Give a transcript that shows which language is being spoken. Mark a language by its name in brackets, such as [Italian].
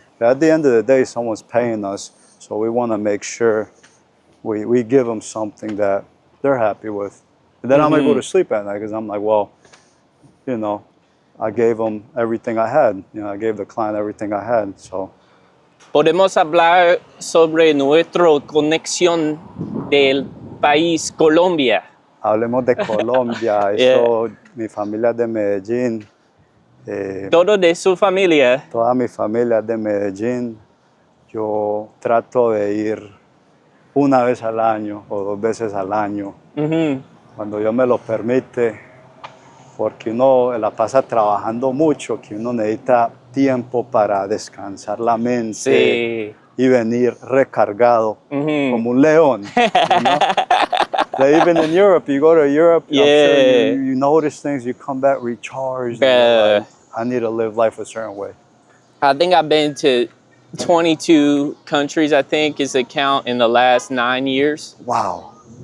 [English] But at the end of the day, someone's paying us, so we want to make sure we give them something that they're happy with. And then I'm able to sleep at night because I'm like, well, I gave them everything I had. I gave the client everything I had, so. [Spanish] Podemos hablar sobre nuestra conexión del país Colombia. Hablemos de Colombia. [English] Yeah. [Spanish] Eso, mi familia es de Medellín. Todo de su familia. Toda mi familia es de Medellín. Yo trato de ir una vez al año o 2 veces al año, cuando Dios me lo permite, porque uno la pasa trabajando mucho, que uno necesita tiempo para descansar la mente Sí. y venir recargado como un león. [English] You know? Like even in Europe, you go to Europe, I'm sure you notice things, you come back recharged. And you're like, I need to live life a certain way. I think I've been to 22 countries, I think is the count, in the last 9 years. Wow.